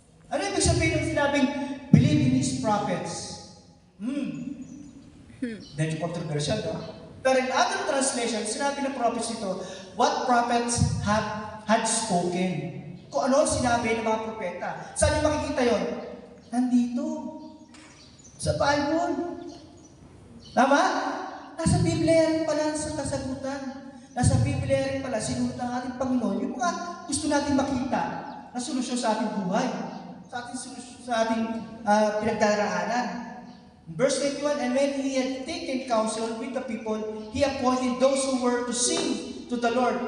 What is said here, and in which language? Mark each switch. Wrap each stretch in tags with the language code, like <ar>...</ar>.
<tl>Ano yung sabihin ng sinabing,</tl> <en>believe in His prophets?</en> <tl>Medyo controversial, no? Pero</tl> <en>in other translation,</en> <tl>sinabi ng prophets ito,</tl> <en>what prophets had spoken.</en> <tl>Kung ano sinabi ng mga propeta. Saan yung makikita yon? Nandito. Sa Bible. Tama? Nasa Biblia rin pala sa kasagutan. Nasa Biblia rin pala sinulat ng ating Panginoon yung mga gusto natin makita na solusyon sa ating buhay. Sa ating pinagdaraanan.</tl> <en>Verse 21, and when he had taken counsel with the people, he appointed those who were to sing to the Lord.</en>